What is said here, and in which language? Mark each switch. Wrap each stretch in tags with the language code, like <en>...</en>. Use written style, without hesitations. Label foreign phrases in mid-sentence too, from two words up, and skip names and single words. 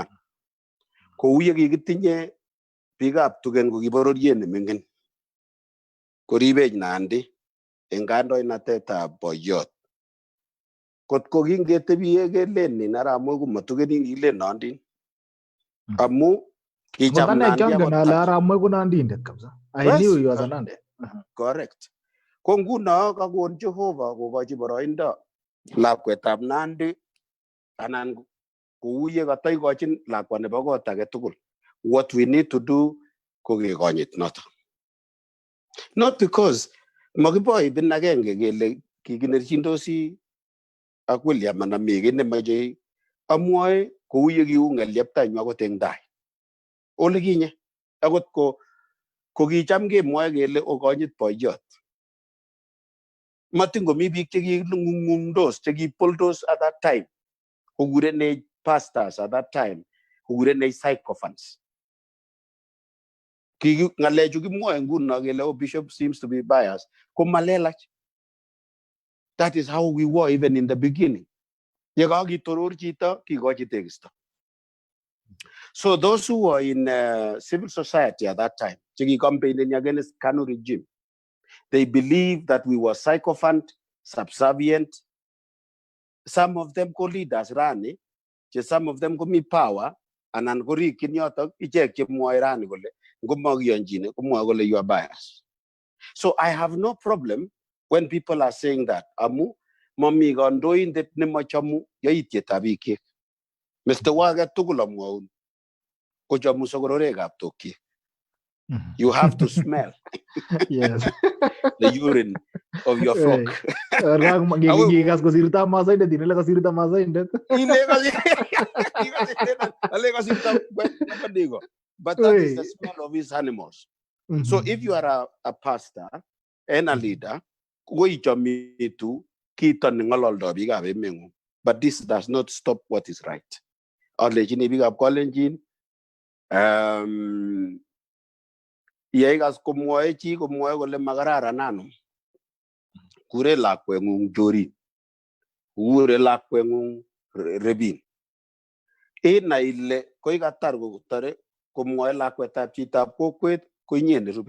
<kln>Kou ye kikitinye biikab Tugen ko kibororiet neming'in. Koribech Nandi eng kandoinatetab boiyot. Kotko kingetebie kelen Arap komatugenin kilen Nandin. Amu kicham Nandi</kln> <en>I knew you was a Nandi. Correct.</en> <kln>Ko nguno kakon Jehova kokochi boroindo lakwetab Nandi anan kou ye kataikochin lakwa nebo kot age tugul.</kln> <en>What we need to do</en> <kln>ko kekonyit noto.</kln> <en>Not because</en> <kln>Magiboy bin agenge gele kiginerchindosi ak William and Amege nemaje amwoe kou ye kiungal yeptanywa ko tengdai. Ole kinye akot ko kicham kemwoe kele okonyit boiyot. Matin komi biik cheking'ung'ungdos chekipoldos</kln> <en>at that time. Kukurenech pastors at that time.</en> <kln>Kukurenech sycophants. Ngalechu kimwoe nguno kele</kln> <en>bishop seems to be biased.</en> <kln>Ko malelach.</kln> <en>That is how we were even in the beginning.</en> <kln>Yekakitoror chito kikochi tekisto.</kln> <en>So those who were in civil society at that time, campaigning against Kanu regime, they believed that we were sycophant, subservient. Some of them called leaders rani, some of them called me power, and</en> <kln>angori kinyotok ichek chemwoe rani kole ngomagiyonjine kumwoe kole</kln> <en>you are biased. So I have no problem when people are saying that</en> <kln>amu mami kandoindet nemachamu yaitietab biik.</kln> <en>Mr.</en> <kln>Waga tugul amwaun kochamu sokororekab tokyi.</kln> <en>You have to smell Yes. the urine of your flock.</en> <kln>Gigas kosirta masaindet inele kosirta masaindet.</kln> <en>But that is the smell of his animals. So if you are a pastor and a leader, but this does not stop what is right.</en> <kln>Yegas kumwoe chi kumwoe kole makararan ano. Kure lakweng'ung chorin. Kure lakweng'ung rebin. Ina ile koi katar kutare kumwoe lakwetab chitab kokwet kuinyen rubi.</kln>